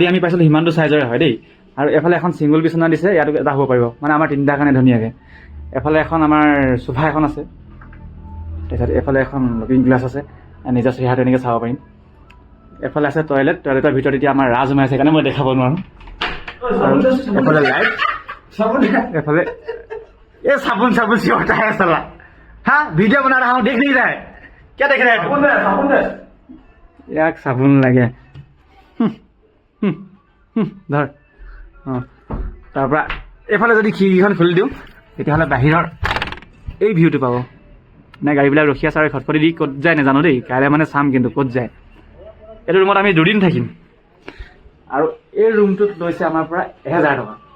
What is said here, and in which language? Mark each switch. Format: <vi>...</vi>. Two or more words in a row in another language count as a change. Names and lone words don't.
<as>আমি পাইছিলোঁ সিমানটো চাইজৰে হয় দেই আৰু এফালে এখন ছিংগল বিচনা দিছে ইয়াতো এটা হ'ব পাৰিব মানে আমাৰ তিনিটাৰ কাৰণে ধুনীয়াকৈ এফালে এখন আমাৰ সোফা এখন আছে তাৰপিছত এফালে এখন</as> <en>looking glass</en> <as>আছে নিজৰ চেহেৰাটো এনেকৈ চাব পাৰিম এফালে আছে টয়লেটৰ ভিতৰত এতিয়া আমাৰ ৰাজ সোমাই আছে সেইকাৰণে মই দেখাব নোৱাৰোঁ আৰু এফালে লাইট এফালে এই চাবোন চিঞৰটা</as> <hi>है साला हाँ वीडियो बना रहा हूँ देख नहीं रहा है क्या देख रहा है साबुन दे</hi> <as>याक साबुन লাগে ধৰ অঁ তাৰপৰা এইফালে যদি খিৰিকীখন খুলি দিওঁ তেতিয়াহ'লে বাহিৰৰ এই ভিউটো পাব নাই গাড়ীবিলাক ৰখি আছে আৰু খটখটি দি ক'ত যায় নাজানো দেই কাইলৈ মানে চাম কিন্তু ক'ত যায় এইটো ৰুমত আমি 2 দিন থাকিম আৰু এই ৰুমটোত লৈছে আমাৰ পৰা 1000 টকা</as>